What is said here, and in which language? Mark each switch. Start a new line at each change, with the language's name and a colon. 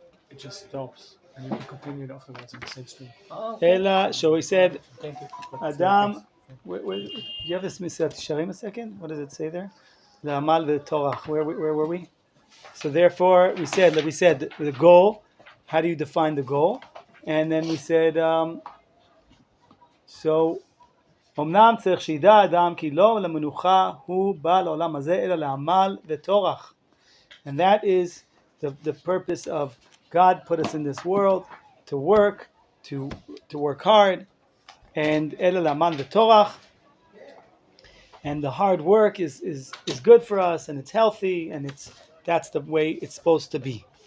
English: It just stops, and you can continue it afterwards in the same stream. Ela, so he said, Thank you. Adam. Do you have this Messilat Yesharim a second? What does it say there? The Amal v'Torah. Where were we? So therefore, we said the goal. How do you define the goal? And then we said, so
Hebrew: אמנם צריך שידע אדם כי לא למנוחה הוא בא לעולם הזה אלא לעמל וטורח.
English: And that is the purpose of God put us in this world to work, to work hard, and
Hebrew: אלא לעמל וטורח.
English: And the hard work is good for us, and it's healthy, and that's the way it's supposed to be.